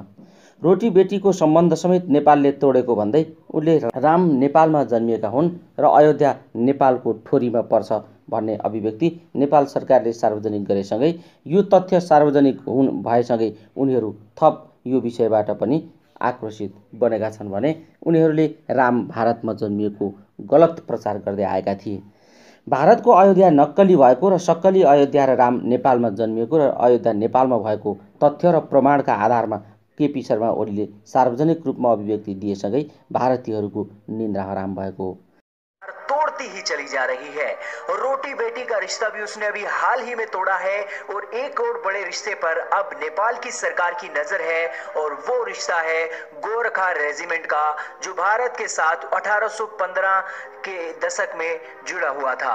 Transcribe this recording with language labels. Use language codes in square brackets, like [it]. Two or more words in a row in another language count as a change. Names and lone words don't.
[ne] रोटी बेटीको सम्बन्ध समेत नेपालले तोडेको भन्दै उनले राम नेपालमा जन्मिएका हुन् र अयोध्या नेपालको ठोरीमा पर्छ भन्ने अभिव्यक्ति नेपाल सरकारले सार्वजनिक गरेसँगै यो तथ्य सार्वजनिक भएसँगै उनीहरू थप यो विषयबाट पनि आक्रोशित बनेका छन् भने उनीहरूले राम भारतमा जन्मिएको गलत प्रचार गर्दै आएका थिए। भारतको अयोध्या नक्कली भएको र सक्कली अयोध्या र राम नेपालमा जन्मिएको र अयोध्या नेपालमा भएको तथ्य र प्रमाणका आधारमा केपी शर्मा ओलीले सार्वजनिक रूपमा अभिव्यक्ति दिएसँगै भारतीयहरूको निन्द्रा हराम भएको हो। [hi] तोड़ती ही चली जा रही है। रोटी बेटी का रिश्ता भी उसने अभी हाल ही में तोड़ा है और एक और बड़े रिश्ते पर अब नेपाल की सरकार की नजर है और वो रिश्ता है गोरखा रेजिमेंट का, जो भारत के साथ 1815 के दशक में जुड़ा हुआ था।